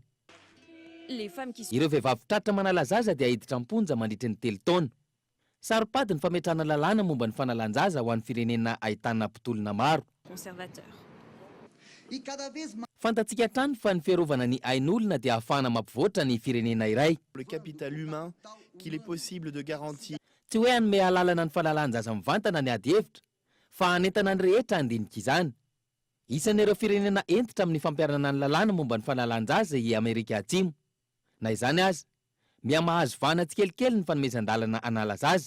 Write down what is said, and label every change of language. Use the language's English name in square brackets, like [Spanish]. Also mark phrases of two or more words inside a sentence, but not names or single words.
[Malagasy] Ireo vehivavy tratra manala zaza dia hiditra amponja mandritra ny 3 taona. Saripady ny fametrahana lalàna momba ny fanalanjaza ho an'ny firenena ahitana mpitolona maro. Fantatsika hatrany fa ny fiarovana ny ain'olona dia ahafahana mampivoatra ny firenena iray. [French] Le capital humain qu'il est possible de garantir. [Malagasy] Tsy hoe hanome alalana ny fanalanjaza mivantana ny ady hevitra, fa hanentana ny rehetra andinika izany. Isan'ireo firenena entitra amin'ny fampiarana ny lalàna momba ny fanalanjaza i Amerika Atsimo. Na izany aza, miamahazo vana tsikelikely ny fanomezan-dalana anala zaza.